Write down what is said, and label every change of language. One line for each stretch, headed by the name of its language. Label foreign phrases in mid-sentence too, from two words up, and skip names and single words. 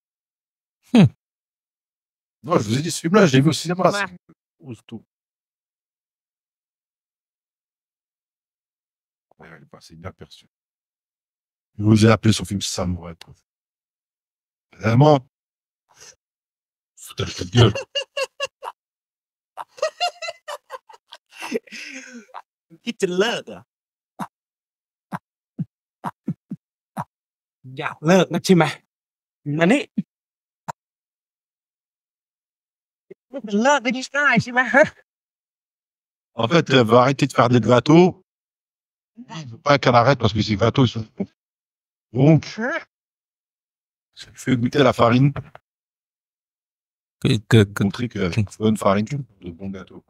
French: Non, je vous ai dit, ce film-là, je l'ai vu au cinéma. C'est tout. Ouais, il est passé inaperçu. Je vous ai appelé son film Samouraï. Vraiment. Foutage de gueule. Kids to love.
Thai: อยากเลิกนะใช่ไหมอันนี้เลิกได้ง่ายใช่ไหมฮะ
French: En fait, elle va arrêter de faire des gâteaux. Il veut pas qu'elle arrête parce que ces gâteaux, ils sont bons. Donc, je lui fais goûter la farine. Montrer qu'avec bonne farine, tu fais de bons gâteaux.